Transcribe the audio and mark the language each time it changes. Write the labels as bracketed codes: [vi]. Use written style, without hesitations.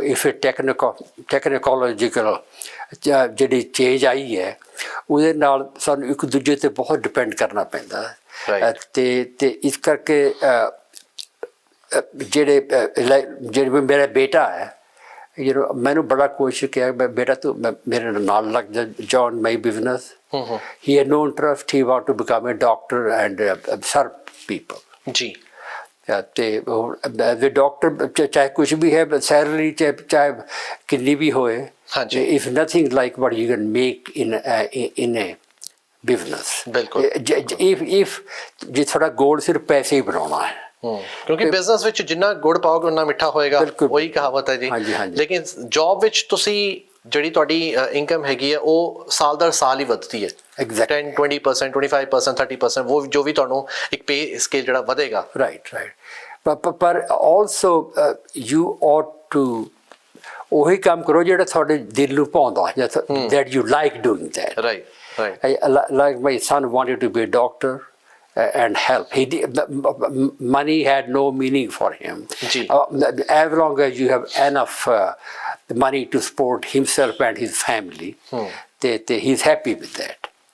[en] If a technological [pa] ਜਿਹੜੀ change ਆਈ ਹੈ ਉਹਦੇ ਨਾਲ ਸਾਨੂੰ ਇੱਕ ਦੂਜੇ 'ਤੇ ਬਹੁਤ ਡਿਪੈਂਡ ਕਰਨਾ ਪੈਂਦਾ ਅਤੇ ਇਸ ਕਰਕੇ ਜਿਹੜੇ ਮੇਰਾ ਬੇਟਾ ਹੈ ਮੈਨੂੰ ਬੜਾ ਕੋਸ਼ਿਸ਼ ਕਿਹਾ ਬੇਟਾ ਤੂੰ ਮੇਰੇ ਨਾਲ ਲੱਗ ਜਾ, [en] join my business. He had no interest. He wanted to become a doctor and serve people. [pa] ਜੀ, ਤੇ ਡਾਕਟਰ ਚਾਹੇ ਕੁਛ ਵੀ ਹੈ, ਸੈਲਰੀ ਚਾਹੇ ਕਿੰਨੀ ਵੀ ਹੋਏ, [en] If nothing like what you can make in a business. [pa] ਬਿਲਕੁਲ। ਇਫ ਜੇ ਤੁਹਾਡਾ ਗੋਲ ਸਿਰਫ ਪੈਸੇ ਹੀ ਬਣਾਉਣਾ ਹੈ, ਕਿਉਂਕਿ ਬਿਜ਼ਨਸ ਵਿੱਚ ਜਿੰਨਾ ਗੁੜ ਪਾਓਗੇ ਉਨਾ ਮਿੱਠਾ ਹੋਏਗਾ, ਉਹੀ ਕਹਾਵਤ ਹੈ ਜੀ। ਲੇਕਿਨ ਜੌਬ ਵਿੱਚ ਤੁਸੀਂ ਜਿਹੜੀ ਤੁਹਾਡੀ ਇਨਕਮ ਹੈਗੀ ਹੈ ਉਹ ਸਾਲ ਦਰ ਸਾਲ ਹੀ ਵੱਧਦੀ ਹੈ। 10, 20%, 25%, 30% ਉਹ ਜੋ ਵੀ ਤੁਹਾਨੂੰ ਇੱਕ ਪੇ ਸਕੇਲ ਜਿਹੜਾ ਵਧੇਗਾ। ਰਾਈਟ। ਪਰ [en] also you ought to [pa] ਉਹੀ ਕੰਮ ਕਰੋ ਜਿਹੜਾ ਤੁਹਾਡੇ ਦਿਲ ਨੂੰ ਭਾਉਂਦਾ, [en] That you like doing that. Right. Like my son wanted to be a doctor and help. Money had no meaning for him. As long as you have enough money to support himself and his family, he's happy with that.